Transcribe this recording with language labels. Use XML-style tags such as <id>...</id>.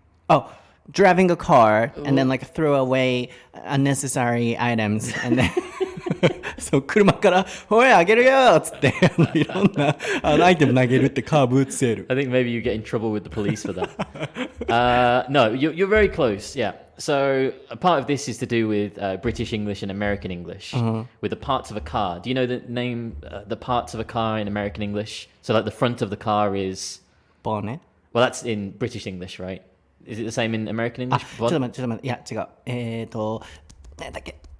<en>Oh, driving a car and then like throw away unnecessary items and then</en> <ja>そう車から「ほいあげるよ」っつっていろんなアイテム投げるってカーブーツセール。</ja> <en>I think maybe you get in trouble with the police for that. No, you're very close. Yeah. So a part of this is to do with British English and American English, with the parts of a car. Do you know the name, the parts of a car in American English? So like the front of the car is... Bonnet? Well, that's in British English, right? Is it the same in American あ English?</en> <ja>ちょっと待っていや違う何だっけ</ja>